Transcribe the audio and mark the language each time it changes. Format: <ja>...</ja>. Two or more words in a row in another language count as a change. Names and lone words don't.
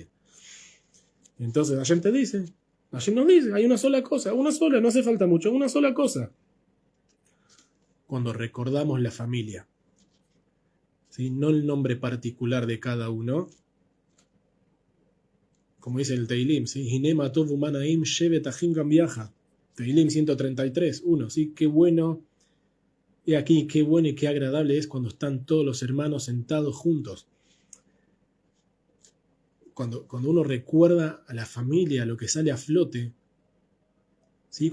<es>Entonces Hashem te dice, Hashem nos dice, hay una sola cosa, una sola, no hace falta mucho, una sola cosa. Cuando recordamos la familia, ¿sí? No el nombre particular de cada uno, como dice el Teilim, ¿sí?</es> <he>הנה מה טוב ומה נעים שבת אחים גם יחד.</he> <es>Teilim 133, 1, ¿sí? Qué bueno. Y aquí, qué bueno y qué agradable es cuando están todos los hermanos sentados juntos. Cuando uno recuerda a la familia, lo que sale a flote, ¿sí?</es>